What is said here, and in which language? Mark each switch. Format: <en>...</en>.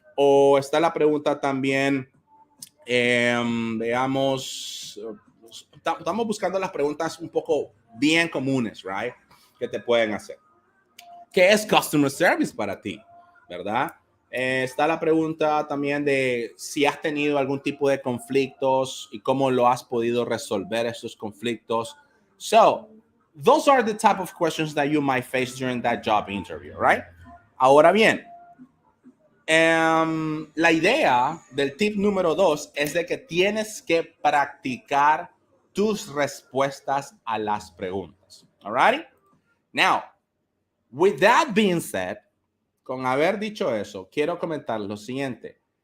<es>O está la pregunta también, veamos, estamos buscando las preguntas un poco bien comunes, right? Que te pueden hacer. ¿Qué es customer service para ti? ¿Verdad? Está la pregunta también de si has tenido algún tipo de conflictos y cómo lo has podido resolver esos conflictos.</es> <en>So, those are the type of questions that you might face during that job interview, right?</en> <es>Ahora bien, la idea del tip número 2 es de que tienes que practicar tus respuestas a las preguntas.</es> <en>All right? Now, with that being said,</en> <es>con haber dicho eso, quiero comentar lo siguiente.</es>